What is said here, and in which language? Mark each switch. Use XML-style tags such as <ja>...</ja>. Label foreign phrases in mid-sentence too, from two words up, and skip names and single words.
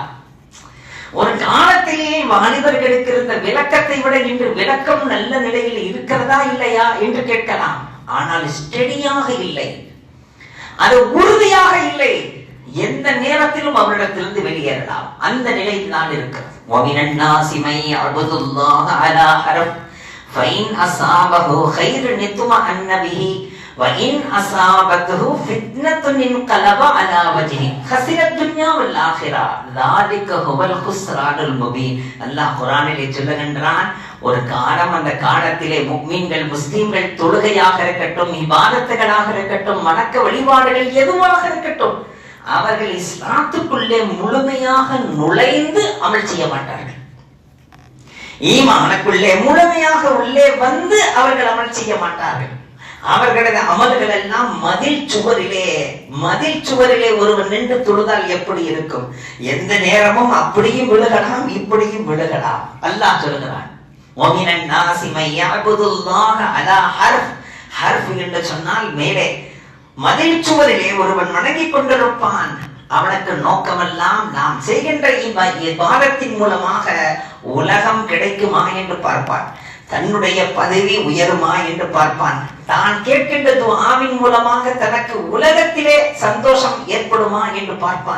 <ta>ஒரு காலத்திலேயே வாலிபர்களுக்கு இருந்த விளக்கத்தை விட இன்று விளக்கம் நல்ல நிலையில் இருக்கிறதா இல்லையா என்று கேட்கலாம். ஆனால் ஸ்டெடியாக இல்லை, அது உறுதியாக இல்லை. எந்த நேரத்திலும் அவரிடத்திலிருந்து வெளியேறலாம். அந்த நிலையில் தான் இருக்கிறது.</ta> <ar>وَمِنَ النَّاسِ مَن يَعْبُدُ اللَّهَ عَلَى حَرْفٍ فَإِنْ أَصَابَهُ خَيْرٌ اطْمَأَنَّ بِهِ وَإِنْ أَصَابَتْهُ فِتْنَةٌ انقلب على وجهه خسر الدنيا والآخرة ذلك هو الخسران المبين.</ar> <ta>அல்லாஹ் குர்ஆனிலே சொல்லுகின்றான், ஒரு காலம், அந்த காலத்திலே முஃமின்கள் முஸ்லிம்கள் தொழுகையாக இருக்கட்டும், இபாதத்துகளாக இருக்கட்டும், வணக்க வழிபாடுகள் எதுவாக இருக்கட்டும், அவர்கள் இஸ்லாத்துக்குள்ளே முழுமையாக நுழைந்து அமல் செய்ய மாட்டார்கள். ஈமானுக்குள்ளே முழுமையாக உள்ளே வந்து அவர்கள் அமல் செய்ய மாட்டார்கள். அவர்களது அமல்கள் எல்லாம் மதில் சுவரிலே ஒருவன் நின்று தொழுதால் எப்படி இருக்கும்? எந்த நேரமும் அப்படியும் விழுகலாம், இப்படியும் விழுகலாம். அல்லாஹ் சொல்கிறான்,</ta> <ar>وَمِنَ النَّاسِ مَن يَعْبُدُ اللَّهَ عَلَى حَرْفٍ</ar> <ta>என்று சொன்னால் மேலே மதில் சுவரிலே ஒருவன் வணங்கிக் கொண்டிருப்பான். அவனுக்கு நோக்கமெல்லாம் நாம் செய்கின்ற இபாதத்தின் மூலமாக உலகம் கிடைக்குமா என்று பார்ப்பான். தன்னுடைய பதவி உயருமா என்று பார்ப்பான். தான் கேட்கின்ற துஆவின் மூலமாக தனக்கு உலகத்திலே சந்தோஷம் ஏற்படுமா என்று பார்ப்பான்.</ta>